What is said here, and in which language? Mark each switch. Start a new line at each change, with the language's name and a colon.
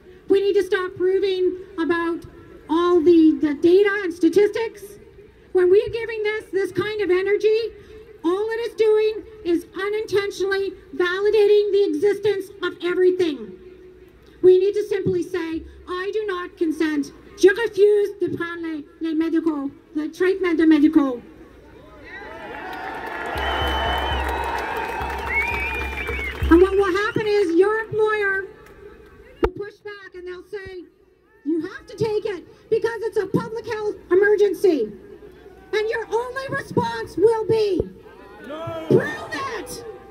English: We need to stop proving about all the data and statistics. When we are giving this kind of energy, all it is doing is unintentionally validating the existence of everything. We need to simply say, I do not consent.
French: Je refuse de prendre les médicaux, le traitement de médicaux.
English: And what will happen is your employer will push back and they'll say, you have to take it because it's a public health emergency. And your only response will be, no. Prove it!